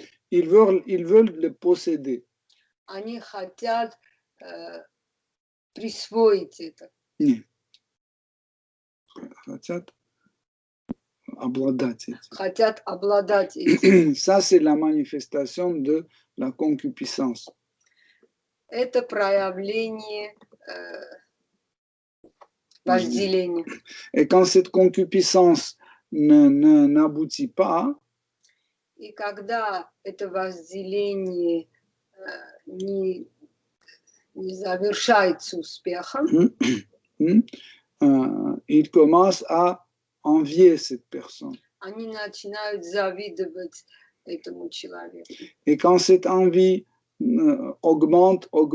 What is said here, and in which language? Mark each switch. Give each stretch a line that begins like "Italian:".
French: Ils veulent le posséder.
Russian: Они хотят присвоить это. Нет. Хотят обладать этим. Хотят обладать этим.
French: Ça, c'est la manifestation de la concupiscence.
Russian: Это проявление вожделения.
French: Et quand cette concupiscence n'aboutit pas,
Russian: и когда это возделение не завершается успехом,
French: il commence à envier cette personne.
Russian: Они начинают завидовать этому человеку.
French: Et quand cette envie augmente,